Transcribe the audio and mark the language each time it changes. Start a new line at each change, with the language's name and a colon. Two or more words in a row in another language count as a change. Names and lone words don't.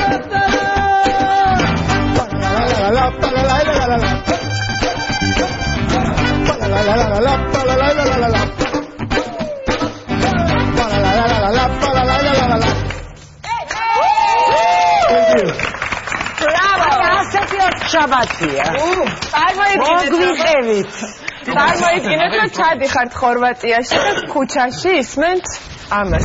Georgian: La la la la la la la la. La la la la la la la la. შაბათია. მოგვიყევით. წარმოიდგინეთ, რომ ჩადიხართ ხორვატიაში და ქუჩაში ისმენთ ამას.